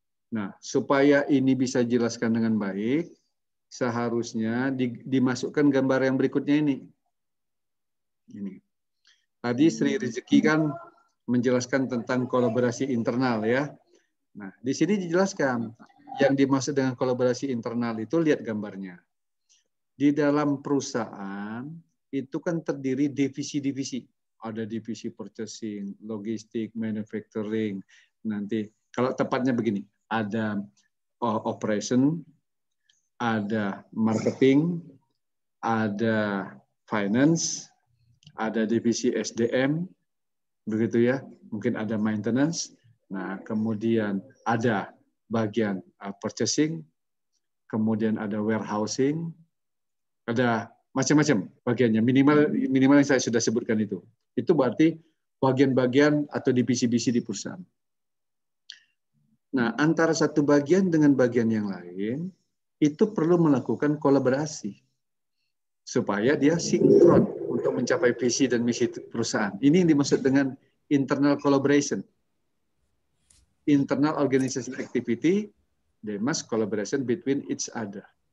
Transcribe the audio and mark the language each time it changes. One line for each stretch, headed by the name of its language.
Indonesian: Nah, supaya ini bisa dijelaskan dengan baik, seharusnya dimasukkan gambar yang berikutnya ini. Ini. Tadi Sri Rezeki kan menjelaskan tentang kolaborasi internal ya. Nah, di sini dijelaskan yang dimaksud dengan kolaborasi internal itu lihat gambarnya. Di dalam perusahaan itu kan terdiri divisi-divisi. Ada divisi purchasing, logistik, manufacturing. Nanti kalau tepatnya begini, ada operation, ada marketing, ada finance, ada divisi SDM, begitu ya. Mungkin ada maintenance. Nah, kemudian ada bagian purchasing, kemudian ada warehousing, ada macam-macam bagiannya. Minimal yang saya sudah sebutkan itu. Itu berarti bagian-bagian atau divisi-divisi di perusahaan. Nah, antara satu bagian dengan bagian yang lain, itu perlu melakukan kolaborasi supaya dia sinkron untuk mencapai visi dan misi perusahaan. Ini yang dimaksud dengan internal collaboration.
English: Internal organization activity, they must collaboration between each other.